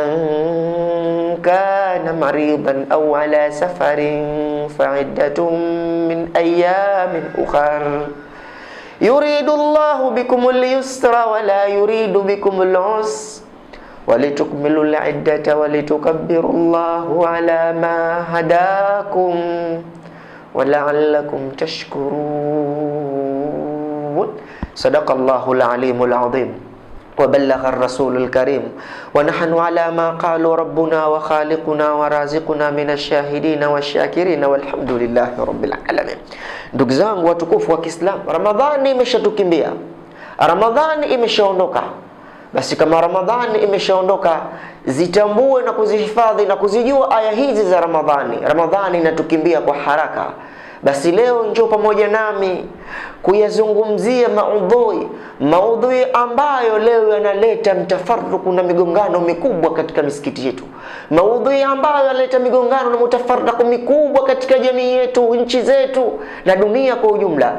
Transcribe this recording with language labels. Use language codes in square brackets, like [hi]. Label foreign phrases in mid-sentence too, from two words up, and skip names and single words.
[ar] كان مريضا أو على سفر فعدة من أيام أخر يريد الله بكم اليسر ولا يريد بكم العسر ولتكملوا العدة ولتكبروا الله على ما هداكم ولعلكم تشكرون صدق الله العليم العظيم وبلغ الرسول الكريم ونحن على ما قالوا ربنا وخالقنا ورازقنا من الشاهدين والشاكرين والحمد لله رب العالمين. [sw] Ndugu zangu watukufu wa Kiislamu, Ramadhani imeshatukimbia, Ramadhani imeshaondoka. Basi kama Ramadhani imeshaondoka, zitambue na kuzihifadhi na kuzijua aya hizi za Ramadhani. Ramadhani inatukimbia kwa haraka. Basi leo njoo pamoja nami kuyazungumzia maudhui ambayo leo yanaleta mtafaruku na migongano mikubwa katika misikiti yetu, maudhui ambayo yanaleta migongano na mtafaruku mikubwa katika jamii yetu, nchi zetu na dunia kwa ujumla.